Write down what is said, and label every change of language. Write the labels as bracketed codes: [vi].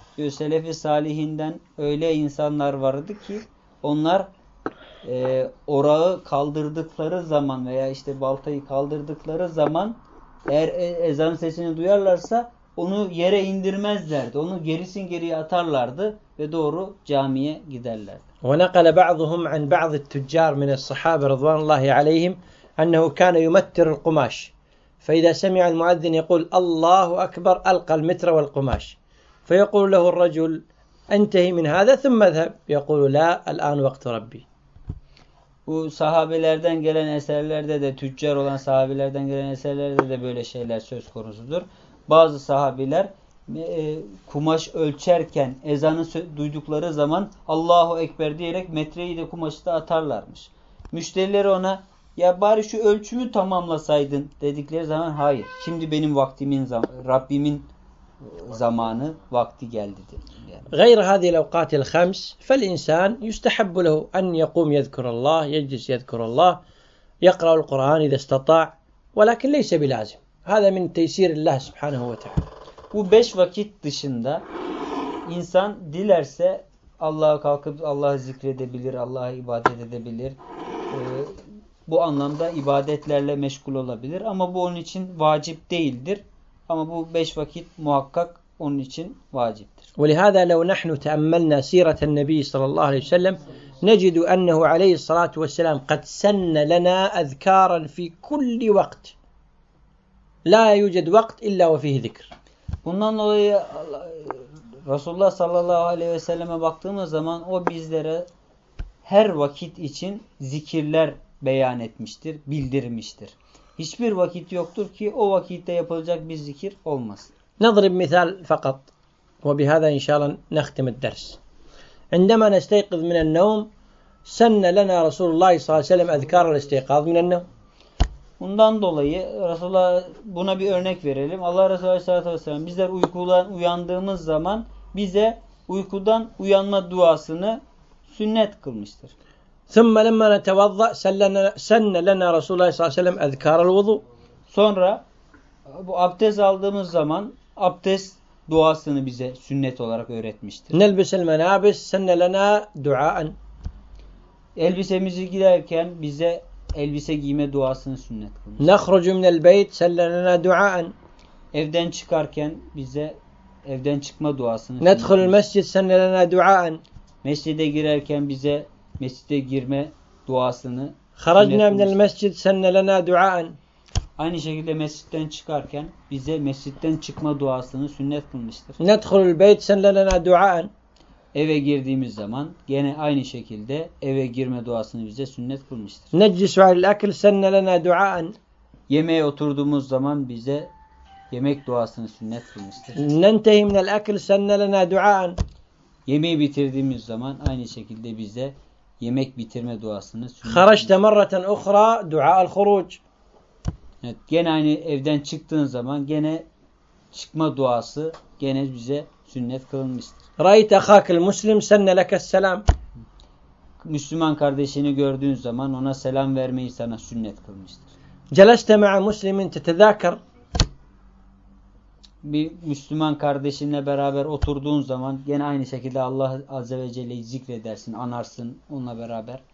[tr] Selefi salihinden öyle insanlar vardı ki onlar orağı kaldırdıkları zaman veya işte baltayı kaldırdıkları zaman eğer ezan sesini duyarlarsa onu yere indirmezlerdi. Onu gerisin geriye atarlardı ve doğru camiye giderlerdi. [ar] وَنَقَلَ بَعْضُهُمْ عَنْ بَعْضِ التُّجَّارِ مِنَ الصَّحَابِ رَضْوَانَ اللّٰهِ عَلَيْهِمْ أَنَّهُ كَانَ يُمَتِّرُ الْقُمَاشِ فَإِذَا سَمِعَ الْمُؤَذِّنِ يَقُولُ اللّٰهُ أَكْبَرُ أَلْقَى الْمِتْرَ وَالْقُمَاشِ فيقول له الرجل انتهي من هذا ثم اذهب يقول لا الان وقت ربي. [tr] Bu sahabelerden gelen eserlerde de, tüccar olan sahabelerden gelen eserlerde de böyle şeyler söz konusudur. Bazı sahabiler kumaş ölçerken ezanı duydukları zaman Allahu ekber diyerek metreyi de kumaşı da atarlarmış. Müşterileri ona ya bari şu ölçümü tamamlasaydın dedikleri zaman hayır. Şimdi benim vaktimin Rabbimin zamanı vakti geldi dedi. [ar] غير هذه الاوقات الخمس فالانسان يستحب له ان يقوم يذكر الله يجلس يذكر الله يقرا القران اذا استطاع ولكن ليس بلازم هذا من تيسير الله سبحانه وتعالى. [tr] Bu 5 vakit dışında insan dilerse Allah'a kalkıp Allah'ı zikredebilir, Allah'a ibadet edebilir. Bu anlamda ibadetlerle meşgul olabilir ama bu onun için vacip değildir. Ama bu 5 vakit muhakkak onun için vaciptir. [ar] ولهذا لو نحن تأملنا سيرة النبي صلى الله عليه وسلم نجد أنه عليه الصلاة والسلام قد سن لنا أذكارا في كل وقت لا يوجد وقت إلا وفيه ذكر. [tr] Bundan dolayı Resulullah sallallahu aleyhi ve selleme baktığımız zaman o bizlere her vakit için zikirler beyan etmiştir, bildirmiştir. Hiçbir vakit yoktur ki o vakitte yapılacak bir zikir olmasın. [ar] نضرب مثال فقط وبهذا إن شاء الله نختم الدرس. عندما نستيقظ من النوم سن لنا رسول الله صلى الله عليه وسلم أذكار الاستيقاظ من النوم. [tr] Bundan dolayı Resulullah, buna bir örnek verelim. Allah Resulü Aleyhisselatü Vesselam bizler uykudan uyandığımız zaman bize uykudan uyanma duasını sünnet kılmıştır. [ar] ثم لما نتوضا سن لنا رسول الله صلى الله عليه وسلم اذكار الوضوء. [tr] Sonra bu abdest aldığımız zaman abdest duasını bize sünnet olarak öğretmiştir. [ar] نلبس الملابس سن لنا دعاء. [tr] Elbisemizi giyerken bize elbise giyme duasını sünnet kılmıştır. [ar] نخرج من البيت سن لنا دعاء. [tr] Evden çıkarken bize evden çıkma duasını. [ar] ندخل المسجد سن لنا دعاء. [tr] Mescide girerken bize mescide girme duasını. [ar] خرجنا من المسجد سن لنا دعاء. [tr] Aynı şekilde mescitten çıkarken bize mescitten çıkma duasını sünnet kılmıştır. [ar] ندخل البيت سن لنا دعاء. [tr] Eve girdiğimiz zaman gene aynı şekilde eve girme duasını bize sünnet kılmıştır. [ar] نجلس على الأكل سن لنا دعاء. [tr] Yemeğe oturduğumuz zaman bize yemek duasını sünnet kılmıştır. [ar] ننتهي من الأكل سن لنا دعاء. [tr] Yemeği bitirdiğimiz zaman aynı şekilde bize yemek bitirme duasını sünnet. [ar] خرجت مرة أخرى دعاء الخروج. [tr] Evet, gene aynı evden çıktığın zaman gene çıkma duası gene bize sünnet kılınmıştır. [ar] رأيت أخاك المسلم سن لك السلام. [tr] Müslüman kardeşini gördüğün zaman ona selam vermeyi sana sünnet kılmıştır. [ar] جلست مع مسلم تتذاكر. [tr] Bir Müslüman kardeşinle beraber oturduğun zaman gene aynı şekilde Allah Azze ve Celle'yi zikredersin, anarsın onunla beraber.